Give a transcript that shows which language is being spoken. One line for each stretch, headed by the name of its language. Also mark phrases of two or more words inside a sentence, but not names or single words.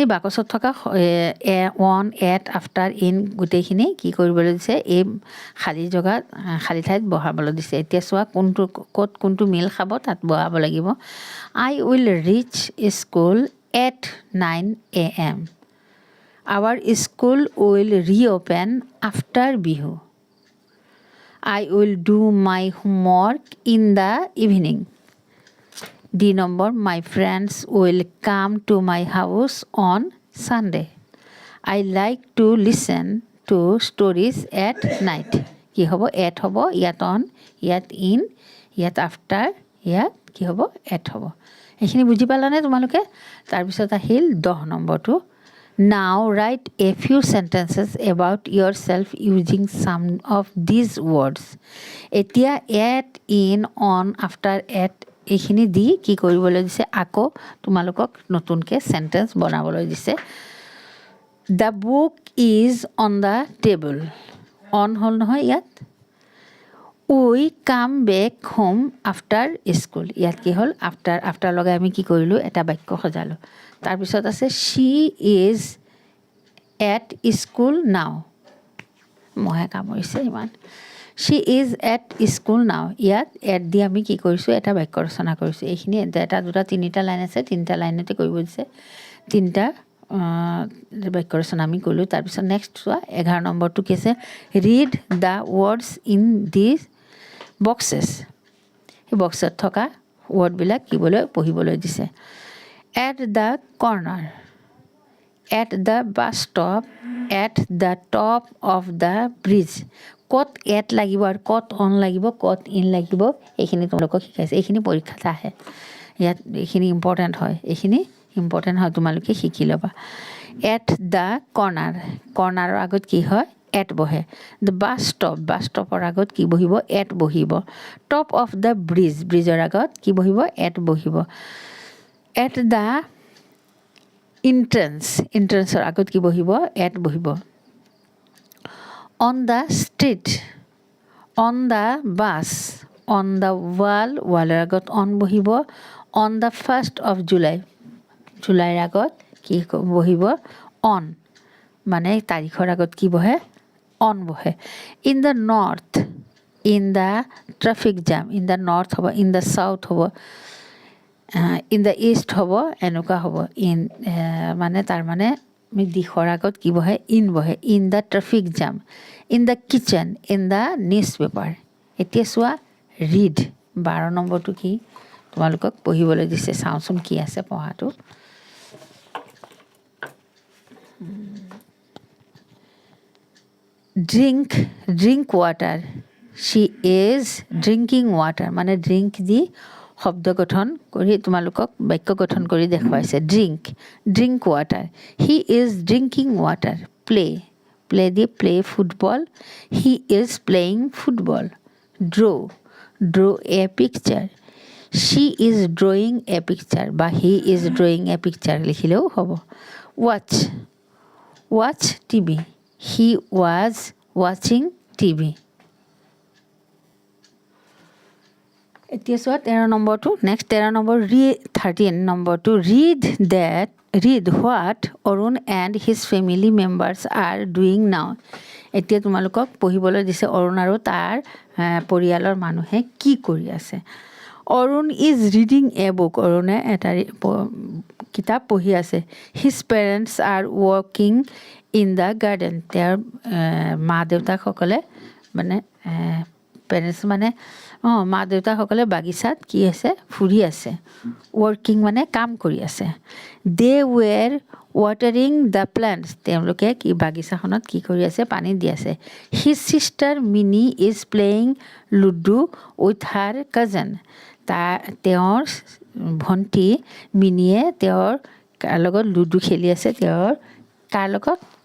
Assamese: বাকচত থকা
English: on at after in
Assamese: গোটেইখিনি কি কৰিবলৈ দিছে এই খালী জেগাত খালী ঠাইত বহাবলৈ দিছে এতিয়া চোৱা কোনটো ক'ত কোনটো মিল খাব তাত বহাব লাগিব
English: I will reach school at 9 AM our school will reopen after Bihu I will do my homework in the evening. D number, my friends will come to my house on Sunday. I like to listen to stories at night.
Assamese: কি হ'ব at হ'ব ইয়াত on ইয়াত in ইয়াত after ইয়াত কি হ'ব at হ'ব এইখিনি বুজি পালানে তোমালোকে তাৰপিছত আহিল 10 নম্বৰটো
English: Now write a few sentences about yourself using some of these words.
Assamese: এতিয়া
English: at, in, on, after, at
Assamese: এইখিনি দি কি কৰিবলৈ দিছে আকৌ তোমালোকক নতুনকৈ চেণ্টেন্স বনাবলৈ দিছে
English: The book is on the table. On
Assamese: হ'ল নহয় ইয়াত
English: We come back home after school.
Assamese: ইয়াত কি হ'ল after লগাই আমি কি কৰিলোঁ এটা বাক্য সজালোঁ তাৰপিছত আছে
English: she is at school now
Assamese: মহে কামুৰিছে ইমান
English: she is at school now
Assamese: ইয়াত at দি আমি কি কৰিছোঁ এটা বাক্য ৰচনা কৰিছোঁ এইখিনি এটা দুটা তিনিটা লাইন আছে তিনিটা লাইনতে কৰিব দিছে তিনিটা বাক্য ৰচনা আমি কৰিলোঁ তাৰপিছত নেক্সট চোৱা 11 নম্বৰটো কি আছে
English: read the words in this boxes
Assamese: এই বক্সত থকা ৱৰ্ডবিলাক পঢ়িবলৈ দিছে
English: at the corner at the bus stop at the top of the bridge
Assamese: ক'ত at লাগিব আৰু ক'ত on লাগিব ক'ত in লাগিব এইখিনি তোমালোকক শিকাইছে এইখিনি পৰীক্ষাত আহে ইয়াত এইখিনি ইম্পৰ্টেণ্ট হয় তোমালোকে শিকি ল'বা
English: at the cornerৰ
Assamese: আগত কি হয় at বহে
English: the bus stopৰ
Assamese: আগত কি বহিব at বহিব
English: top of the bridgeৰ
Assamese: আগত কি বহিব at বহিব
English: at the
Assamese: এন্ট্ৰেন্সৰ আগত কি বহিব at বহিব
English: on the street on the bus on the wallৰ
Assamese: আগত on বহিব
English: on the 1st of
Assamese: জুলাইৰ আগত কি বহিব on মানে তাৰিখৰ আগত কি বহে on বহে
English: in the north in the traffic jam in the north
Assamese: হ'ব
English: in the south
Assamese: হ'ব
English: in the east
Assamese: হ'ব এনেকুৱা হ'ব in মানে তাৰ মানে আমি দিশৰ আগত কি বহে in বহে
English: in the traffic jam in the kitchen in the newspaper
Assamese: এতিয়া চোৱা read 12 নম্বৰটো কি তোমালোকক পঢ়িবলৈ দিছে চাওঁচোন কি আছে পঢ়াটো
English: drink water she is drinking water
Assamese: মানে drink দি শব্দ গঠন কৰি তোমালোকক বাক্য গঠন কৰি দেখুৱাইছে
English: drink water he is drinking water play দি play football he is playing football draw a picture she is drawing a picture বা he is drawing a picture
Assamese: লিখিলেও হ'ব
English: watch TV he was watching TV
Assamese: এতিয়া চোৱা 13 নম্বৰটো নেক্সট 13 নম্বৰ 13 নম্বৰটো
English: read what Arun and his family members are doing now
Assamese: এতিয়া তোমালোকক পঢ়িবলৈ দিছে অৰুণ আৰু তাৰ পৰিয়ালৰ মানুহে কি কৰি আছে
English: Arun is reading a book
Assamese: অৰুণে এটা কিতাপ পঢ়ি আছে
English: his parents are working in the garden
Assamese: তেওঁৰ মা দেউতাকসকলে মানে পেৰেণ্টছ মানে মা দেউতাকসকলে বাগিচাত কি আছে ফুৰি আছে ৱৰ্কিং মানে কাম কৰি আছে
English: they were watering the plants
Assamese: তেওঁলোকে কি বাগিচাখনত কি কৰি আছে পানী দি আছে
English: his sister Mini is playing ludo with her cousin
Assamese: তেওঁৰ ভণ্টি মিনিয়ে তেওঁৰ লগত লুডু খেলি আছে কাৰ লগত